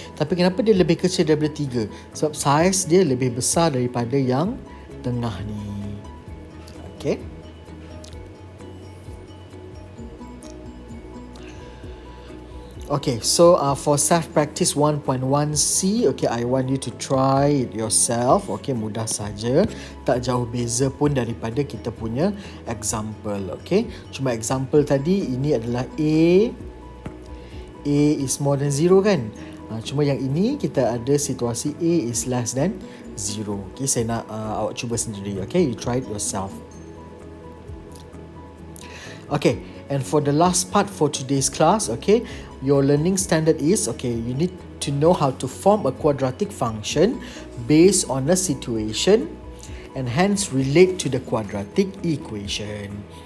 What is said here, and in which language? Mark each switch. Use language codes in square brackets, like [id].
[ms] Tapi kenapa dia lebih kecil daripada 3? Sebab saiz dia lebih besar daripada yang tengah ni. [en] Okay, okay, so for self-practice 1.1c, okay, I want you to try it yourself. [ms] Okay, mudah saja, tak jauh beza pun daripada kita punya example. Okay, cuma example tadi, ini adalah [en] A is more than 0 [ms] kan. Cuma yang ini kita ada situasi [en] A is less than 0. [ms] Okay, saya nak awak cuba sendiri. [en] Okay, you try it yourself. Okay, and for the last part for today's class, okay, your learning standard is, okay, you need to know how to form a quadratic function based on a situation and hence relate to the quadratic equation.